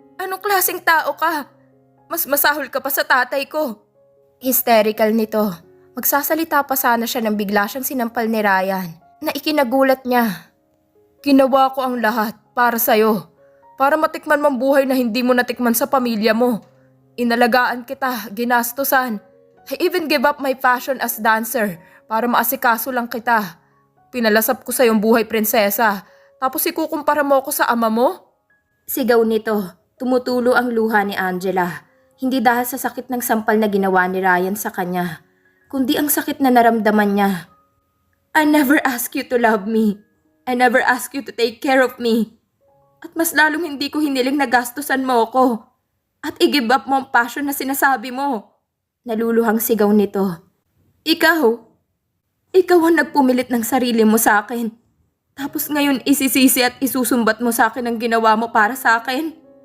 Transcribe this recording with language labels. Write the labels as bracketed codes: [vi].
[tl] Anong klaseng tao ka? Mas masahol ka pa sa tatay ko. Hysterical nito. Magsasalita pa sana siya nang bigla siyang sinampal ni Ryan na ikinagulat niya. Ginawa ko ang lahat para sa'yo. Para matikman mong buhay na hindi mo natikman sa pamilya mo. Inalagaan kita, ginastusan. [en] I even gave up my passion as dancer [tl] para maasikaso lang kita. Pinalasap ko sa iyong buhay, prinsesa. Tapos ikukumpara mo ako sa ama mo? Sigaw nito. Tumutulo ang luha ni Angela. Hindi dahil sa sakit ng sampal na ginawa ni Ryan sa kanya, kundi ang sakit na naramdaman niya. [en] I never asked you to love me. I never asked you to take care of me. [tl] At mas lalong hindi ko hiniling na gastusan mo ako. At i-give up mo ang passion na sinasabi mo. Naluluhang sigaw nito. Ikaw ang nagpumilit ng sarili mo sa akin. Tapos ngayon isisisi at isusumbat mo sa akin ang ginawa mo para sa akin.